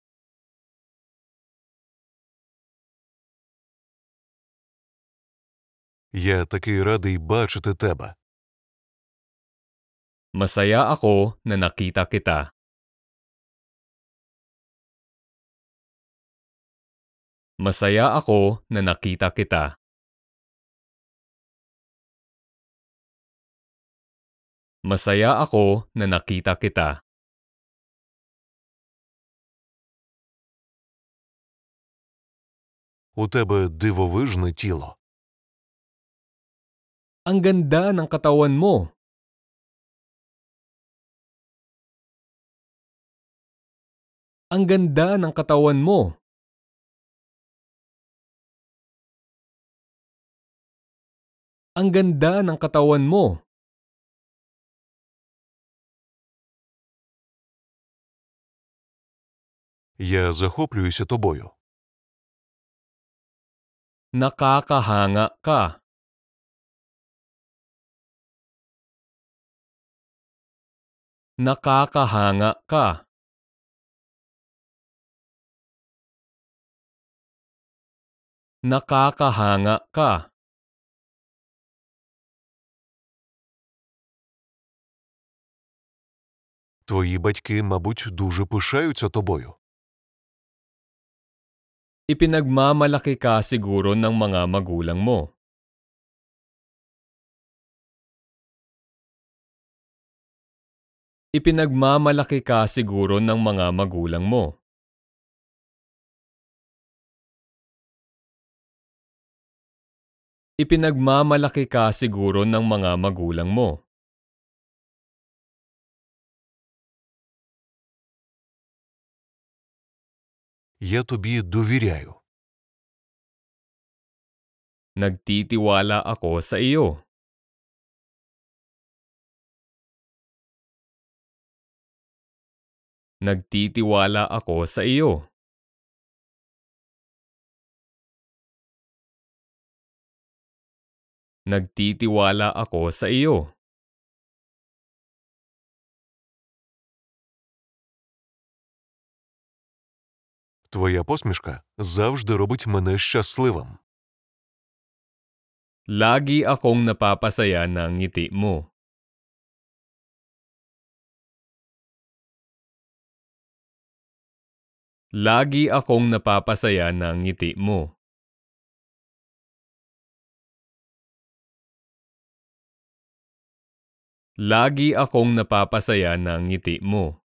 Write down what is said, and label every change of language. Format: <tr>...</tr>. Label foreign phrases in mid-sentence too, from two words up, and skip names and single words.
<uk>Я такий радий бачити тебе.</uk> <tl>Masaya ako na nakita kita. Masaya ako na nakita kita. Masaya ako na nakita kita.</tl> <uk>У тебе дивовижне тіло.</uk> <tl>Ang ganda ng katawan mo. Ang ganda ng katawan mo. Ang ganda ng katawan mo.</tl> <uk>Я захоплююся тобою.</uk> <tl>Nakakahanga ka. Nakakahanga ka. Nakakahanga ka.</tl> <uk>Твої батьки, мабуть, дуже пишаються тобою.</uk> <tl>Ipinagmamalaki ka siguro ng mga magulang mo. Ipinagmamalaki ka siguro ng mga magulang mo. Ipinagmamalaki ka siguro ng mga magulang mo.</tl> <uk>Я тобі довіряю.</uk> <tl>Nagtitiwala ako sa iyo. Nagtitiwala ako sa iyo. Nagtitiwala ako sa iyo.</tl> <uk>Твоя посмішка завжди робить мене щасливим.</uk> <tl>Lagi akong napapasaya ng ngiti mo. Lagi akong napapasaya ng ngiti mo. Lagi akong napapasaya ng ngiti mo.</tl>